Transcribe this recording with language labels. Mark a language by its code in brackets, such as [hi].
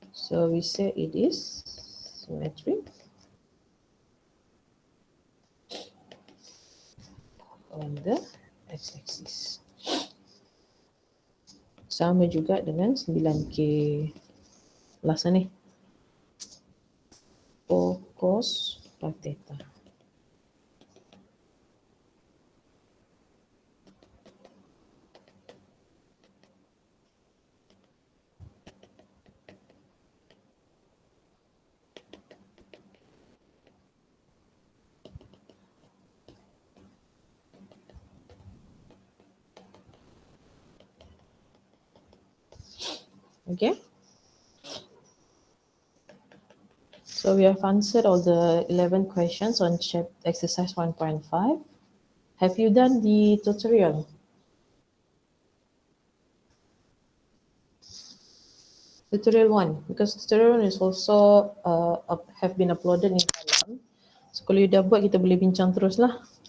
[en] So we say it is symmetric on the x-axis. [ms] Sama juga dengan 9k last ni. [en] 4 cos 5 theta. Okay. So we have answered all the 11 questions on exercise 1.5. Have you done the tutorial? Tutorial 1, because tutorial 1 is also have been uploaded in Kalam. [ms] So kalau you dah buat, kita boleh bincang terus lah.